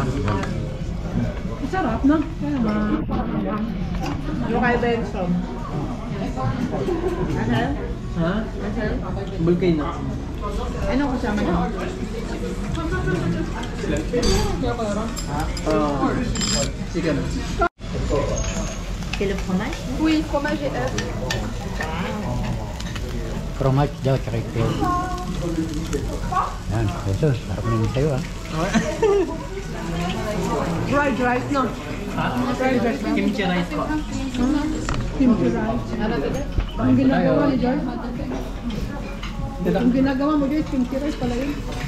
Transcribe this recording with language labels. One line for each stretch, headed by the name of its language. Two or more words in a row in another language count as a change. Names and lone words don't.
Filipino: Sarap, no? Ano kayo Benson? Asal? Ha? Asal? Volcano. Ano kasama nyo? Chicken.
French: C'est le fromage? Oui, fromage et œufs.
Filipino: Fromage daw, tsaka itlog. Yan, ito, sarap naman sa'yo ah.
English: Fried rice, no? Fried rice.
Filipino: Kimchi rice po. Kimchi rice. Ang ginagawa ni George? Ang ginagawa mo, George, kimchi rice pala yun.